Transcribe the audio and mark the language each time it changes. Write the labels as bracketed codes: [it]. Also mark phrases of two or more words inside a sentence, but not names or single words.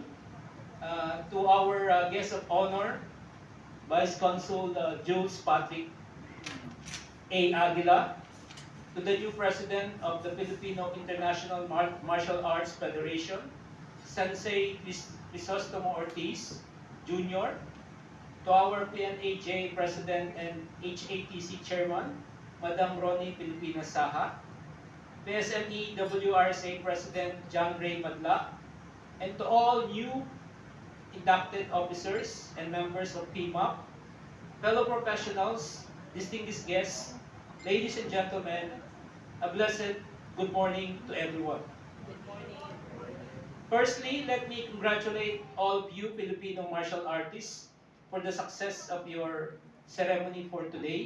[en] To our guest of honor, Vice Consul Jules Patrick A. Aguila, to the new President of the Filipino International Martial Arts Federation, Sensei Crisostomo Ortiz, Jr., to our PNAJ President and HATC Chairman, Madam Ronnie Pilipina Saha, PSME WRSA President John Ray Madla, and to all new inducted officers and members of fimaf, fellow professionals, distinguished guests, ladies and gentlemen, a blessed good morning to everyone. Firstly, let me congratulate all of you Filipino martial artists for the success of your ceremony for today.